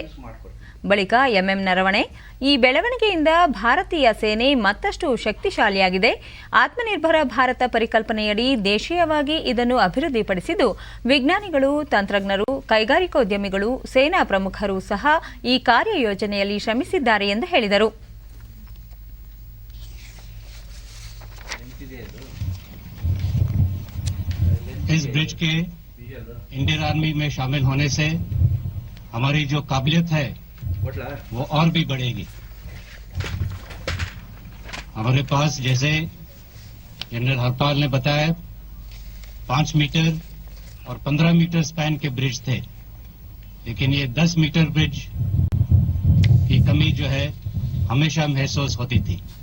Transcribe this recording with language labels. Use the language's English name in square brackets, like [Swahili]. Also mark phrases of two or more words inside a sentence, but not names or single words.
[Kannada] ಬಳಿಕ ಎಂಎಂ ನರವಣೆ, ಈ ಬೆಳವಣಿಗೆಯಿಂದ ಭಾರತೀಯ ಸೇನೆ ಮತ್ತಷ್ಟು ಶಕ್ತಿಶಾಲಿಯಾಗಿದೆ. ಆತ್ಮನಿರ್ಭರ ಭಾರತ ಪರಿಕಲ್ಪನೆಯಡಿ ದೇಶೀಯವಾಗಿ ಇದನ್ನು ಅಭಿವೃದ್ಧಿಪಡಿಸಿದ್ದು, ವಿಜ್ಞಾನಿಗಳು, ತಂತ್ರಜ್ಞರು, ಕೈಗಾರಿಕೋದ್ಯಮಿಗಳು, ಸೇನಾ ಪ್ರಮುಖರು ಸಹ ಈ ಕಾರ್ಯಯೋಜನೆಯಲ್ಲಿ ಶ್ರಮಿಸಿದ್ದಾರೆ ಎಂದು ಹೇಳಿದರು. [Hindi] इस ब्रिज के इंडियन आर्मी में शामिल होने से हमारी जो काबिलियत है वो और भी बढ़ेगी. हमारे पास जैसे जनरल हरपाल ने बताया 5 मीटर और 15 मीटर स्पैन के ब्रिज थे, लेकिन ये 10 मीटर ब्रिज की कमी जो है हमेशा महसूस होती थी.